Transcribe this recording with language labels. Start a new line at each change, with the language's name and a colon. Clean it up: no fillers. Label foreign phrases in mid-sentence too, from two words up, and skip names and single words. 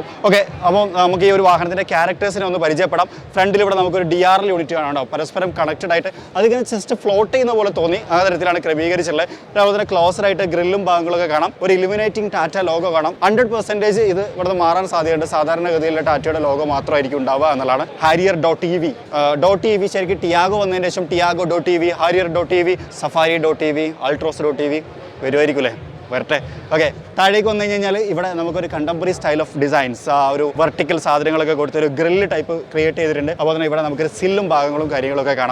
Malayalam: ഓക്കെ, അപ്പോൾ നമുക്ക് ഈ ഒരു വാഹനത്തിൻ്റെ ക്യാരക്ടേഴ്സിനെ ഒന്ന് പരിചയപ്പെടാം. ഫ്രണ്ടിൽ ഇവിടെ നമുക്കൊരു
English: DRL unit
Malayalam: കാണാം, പരസ്പരം കണക്റ്റഡ് ആയിട്ട് അതിങ്ങനെ
English: just float
Malayalam: ചെയ്യുന്ന പോലെ തോന്നി. ആ തരത്തിലാണ് ക്രമീകരിച്ചുള്ളത്. അതുപോലെ തന്നെ ക്ലോസർ ആയിട്ട് ഗ്രില്ലും ഭാഗങ്ങളൊക്കെ കാണാം. ഒരു
English: illuminating Tata logo
Malayalam: കാണാം. 100% ഇത് ഇവിടെ മാറാൻ സാധ്യതയുണ്ട്. സാധാരണഗതിയിലുള്ള ടാറ്റയുടെ ലോഗോ മാത്രമായിരിക്കും ഉണ്ടാവുക എന്നുള്ളതാണ്. Harrier.ev ശരിക്കും ടിയാഗോ വന്നതിന് ശേഷം Tiago.ev, Harrier.ev, Safari.ev, Altroz.ev വരുമായിരിക്കും അല്ലേ? വരട്ടെ. ഓക്കെ, താഴേക്ക് വന്നു കഴിഞ്ഞാൽ ഇവിടെ നമുക്കൊരു
English: contemporary style of designs,
Malayalam: ഒരു വെർട്ടിക്കൽ സാധനങ്ങളൊക്കെ കൊടുത്തൊരു
English: grill type create
Malayalam: ചെയ്തിട്ടുണ്ട്. അപ്പോൾ തന്നെ ഇവിടെ നമുക്കൊരു സില്ലും ഭാഗങ്ങളും കാര്യങ്ങളൊക്കെ കാണാം.